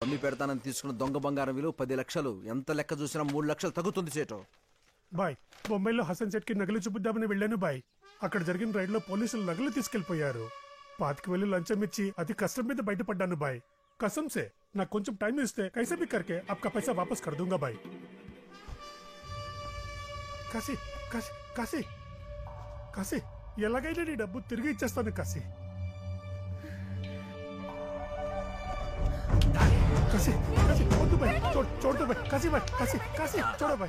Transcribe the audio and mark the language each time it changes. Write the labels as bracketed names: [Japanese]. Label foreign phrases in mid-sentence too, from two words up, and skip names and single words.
[Telugu] అమ్మి పెడతానని తీసుకున్న దొంగ బంగారం విలువ 10 లక్షలు. ఎంత లెక్క చూసినా 3 లక్షలు తగ్గుతుంది సేటు. బాయ్, బొంబాయిలో హసన్ సెట్ కి నగలు చూపిద్దామని వెళ్ళాను బాయ్. అక్కడ జరిగిన రైడ్ లో పోలీసులు నగలు తీసుకెళ్లిపోయారు. 25,000 లంచం ఇచ్చి అతి కష్టం మీద బయటపడ్డాను బాయ్. [Hindi] कसम से [Telugu] నాకు కొంచెం టైం ఇస్తే [Hindi] कैसे भी करके आपका पैसा वापस कर दूंगा भाई. [Telugu] కాశీ కాశీ కాశీ కాశీ ఎలాగైనా నీ డబ్బు తిరిగి ఇచ్చేస్తాను కాశీ. కాశీ కాశీ వద్దు భాయ్, చూడు భాయ్, కాశీ భాయ్, కాశీ కాశీ చూడు భాయ్.